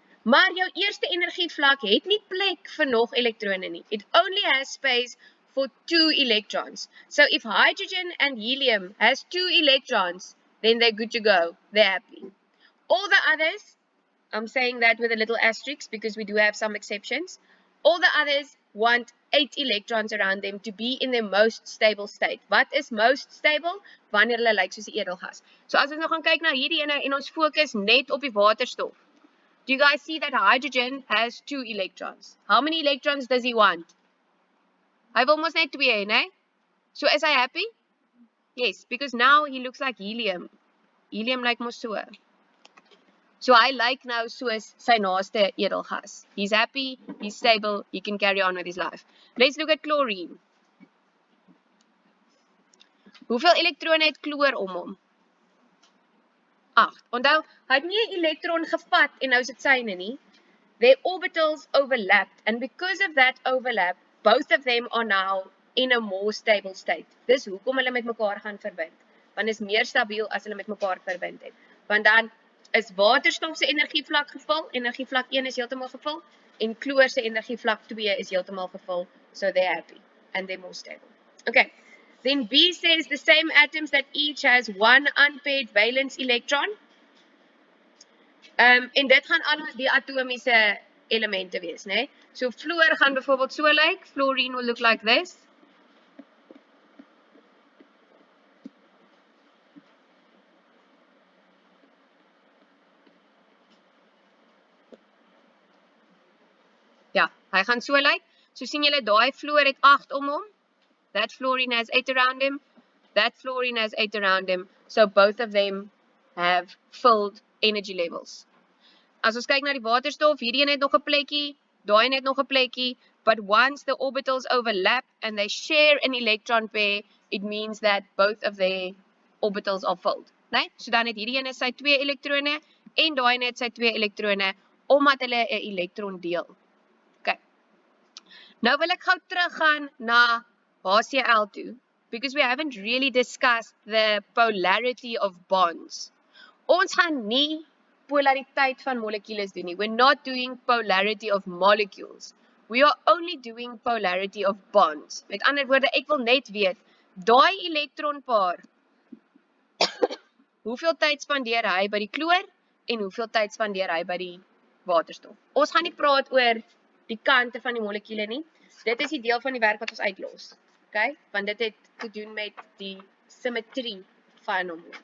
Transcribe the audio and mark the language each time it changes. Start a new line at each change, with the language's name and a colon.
Afrikaans: Maar jou eerste energievlak het nie plek vir nog elektrone nie.
English: It only has space for 2 electrons. So if hydrogen and helium has 2 electrons, then they're good to go. They're happy. All the others, I'm saying that with a little asterisk because we do have some exceptions. All the others want 8 electrons around them to be in their most stable state.
Afrikaans: Wat is
English: most stable?
Afrikaans: Wanneer hulle lyk soos 'n edelgas. So as ons nou gaan kyk na hierdie ene en ons fokus net op die waterstof.
English: Do you guys see that hydrogen has 2 electrons? How many electrons does he want?
Afrikaans: Hy wil mos net 2, né? So is hy happy?
English: Yes, because now he looks like helium.
Afrikaans: Helium lyk mos so. So hy lyk nou soos sy naaste edelgas.
English: He's happy, he's stable, he can carry on with his life. Let's look at chlorine.
Afrikaans: Hoeveel elektrone het chloor om hom? 8. Onthou, hy het nie 'n elektron gevat en nou is dit syne nie.
English: Their orbitals overlapped, and because of that overlap, both of them are now in a more stable state.
Afrikaans: Dis hoekom hulle met mekaar gaan verbind. Want is meer stabiel as hulle met mekaar verbind het. Want dan is waterstof se energievlak gevul, energievlak 1 is heeltemal gevul, en chloor se energievlak 2 is heeltemal gevul,
English: so they're happy, and they're more stable. Okay, then B says the same atoms that each has one unpaired valence electron,
Afrikaans: en dit gaan al die atomiese elemente wees,
English: né?
Afrikaans: So fluor gaan byvoorbeeld so lyk,
English: fluorine will look like this.
Afrikaans: Ja, hy gaan so lyk. So sien julle daai fluor het 8 om hom.
English: That fluorine has 8 around him. That fluorine has 8 around him. So both of them have filled energy levels.
Afrikaans: As ons kyk na die waterstof, hierdie een het nog 'n plekkie, daai een het nog 'n plekkie,
English: But once the orbitals overlap and they share an electron pair, it means that both of their orbitals are filled. Nee?
Afrikaans: So dan het hierdie een sy 2 elektrone en daai een het sy 2 elektrone omdat hulle 'n elektron deel. Okay. Nou wil ek gou teruggaan na HCl toe
English: because we haven't really discussed the polarity of bonds.
Afrikaans: Ons gaan nie polariteit van molekules doen nie.
English: We're not doing polarity of molecules. We are only doing polarity of bonds.
Afrikaans: Met ander woorde, ek wil net weet, daai elektronpaar, hoeveel tyd spandeer hy by die kloor en hoeveel tyd spandeer hy by die waterstof. Ons gaan nie praat oor die kante van die molekule nie. Dit is die deel van die werk wat ons uitlos. Okay? Want dit het te doen met die symmetrie van hom.